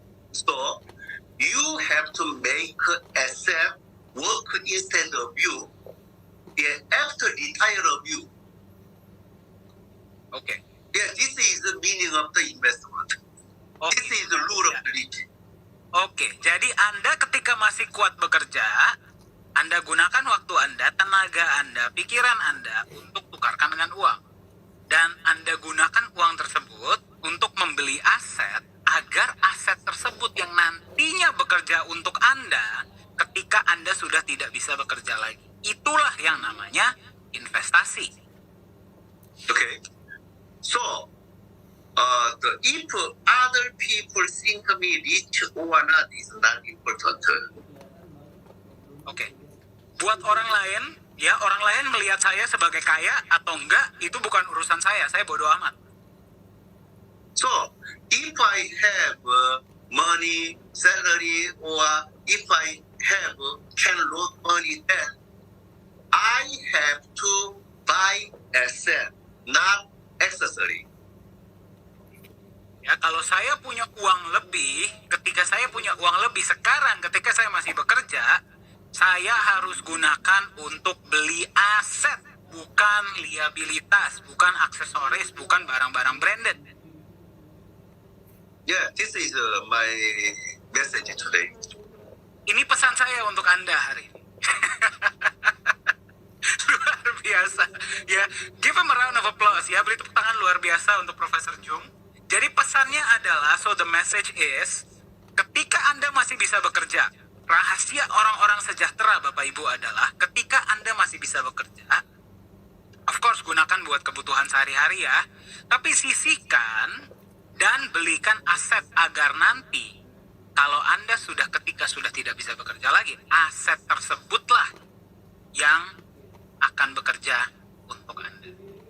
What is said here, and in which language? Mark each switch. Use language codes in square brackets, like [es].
[en] So you have to make asset work instead of you. Yeah, after retire of you. [id] Oke. [en] Yeah, this is the meaning of the investment. [id] Oke. [en] This is the rule of the rich. [id] Oke, jadi Anda ketika masih kuat bekerja, Anda gunakan waktu Anda, tenaga Anda, pikiran Anda untuk tukarkan dengan uang. Dan Anda gunakan uang tersebut untuk membeli aset agar aset tersebut yang nantinya bekerja untuk Anda ketika Anda sudah tidak bisa bekerja lagi. Itulah yang namanya investasi. [en] Okay. So, if other people think me rich or not is not important. [id] Oke. Buat orang lain, ya orang lain melihat saya sebagai kaya atau enggak, itu bukan urusan saya bodoh amat. [en] So, if I have money, salary, or if I have can loan money, then I have to buy asset, not accessory. [id] Ya, kalau saya punya uang lebih, ketika saya punya uang lebih sekarang, ketika saya masih bekerja, saya harus gunakan untuk beli aset, bukan liabilitas, bukan aksesoris, bukan barang-barang branded. [en] Yeah, this is my message today. [id] Ini pesan saya untuk Anda hari ini. Luar biasa. Ya, [en] give him a round of applause [id] ya. Beri tepuk tangan luar biasa untuk Profesor Jung. Jadi pesannya adalah, [en] so the message is, [id] ketika Anda masih bisa bekerja, rahasia orang-orang sejahtera Bapak Ibu adalah, ketika Anda masih bisa bekerja, of course gunakan buat kebutuhan sehari-hari ya, tapi sisihkan dan belikan aset agar nanti, kalau Anda ketika sudah tidak bisa bekerja lagi, aset tersebutlah yang akan bekerja untuk Anda.